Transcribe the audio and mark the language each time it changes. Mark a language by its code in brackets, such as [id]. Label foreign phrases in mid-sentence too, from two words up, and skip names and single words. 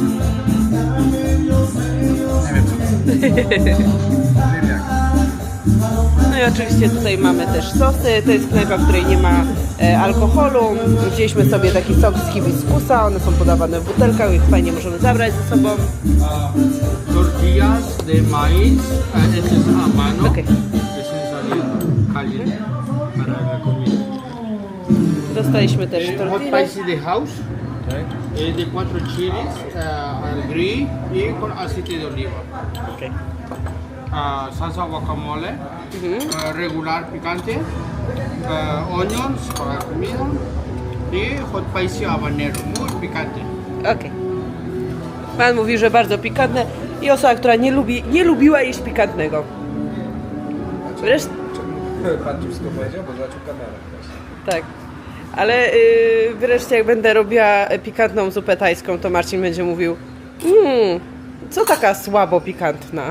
[pl] Nie wiem co to jest. Ziemniaki. No i oczywiście tutaj mamy też sosy. To jest knajpa, w której nie ma alkoholu. Wzięliśmy sobie taki sok z hibiskusa. One są podawane w butelkach, więc fajnie możemy zabrać ze sobą. [es] Tortillas de maíz, este es a mano, [pl] Okej. [es] este es el caliente para la comida. [pl] Dostaliśmy też [es] Hot [pl] tortillę. [es] spicy de house, [pl] Tak? [es] de 4 chiles al grill y con aceite de oliva. [pl] Okej. [es] Salsa guacamole, regular picante, onions para comida y [en] hot spicy [es] habanero, muy picante. [pl] Okej. Pan mówi, że bardzo pikantne i osoba, która nie lubiła jeść pikantnego. Wreszcie, Pan ci wszystko powiedział, bo zobaczył kamerę. tak. Ale wreszcie jak będę robiła pikantną zupę tajską, to Marcin będzie mówił co taka słabo pikantna?